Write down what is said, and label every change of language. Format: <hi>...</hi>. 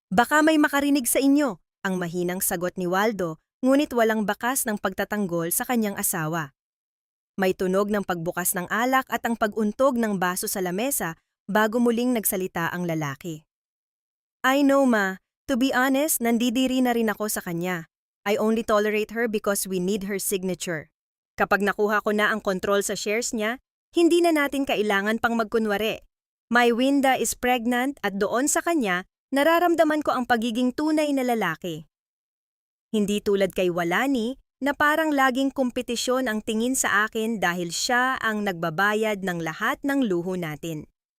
<tl>Baka may makarinig sa inyo!" ang mahinang sagot ni Waldo, ngunit walang bakas ng pagtatanggol sa kanyang asawa. May tunog ng pagbukas ng alak at ang pag-untog ng baso sa lamesa bago muling nagsalita ang lalaki.</tl> <en>"I know, Ma. To be honest,</en> <tl>nandidiri na rin ako sa kanya.</tl> <en>I only tolerate her because we need her signature.</en> <tl>Kapag nakuha ko na ang kontrol sa shares niya, hindi na natin kailangan pang magkunwari.</tl> <en>My Winda is pregnant</en> <tl>at doon sa kanya, nararamdaman ko ang pagiging tunay na lalaki. Hindi tulad kay Walani na parang laging kompetisyon ang tingin sa akin dahil siya ang nagbabayad ng lahat ng luho natin."</tl>